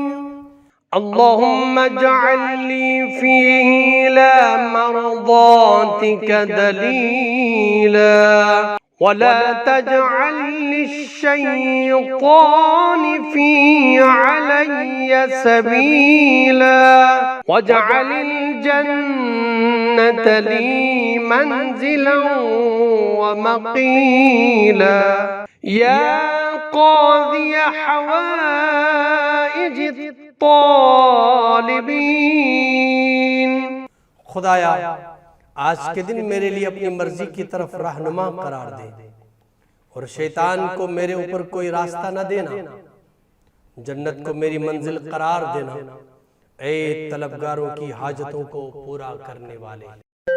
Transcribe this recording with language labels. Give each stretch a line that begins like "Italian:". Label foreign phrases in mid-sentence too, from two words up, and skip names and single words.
Arabic: اللهم اجعلني فيه إلى مرضاتك دليلا ولا تجعل للشيطان فيه علي سبيلا واجعل الجنة لي منزلا ومقيلا يا قاضي حوائج الطالبين.
Hindi: खुदाया आज के दिन मेरे लिए अपनी मर्जी की तरफ रहनुमा करार दे और शैतान को मेरे ऊपर कोई रास्ता न देना, जन्नत को मेरी मंजिल करार देना। ऐ तलबगारों की हाजतों को पूरा करने वाले।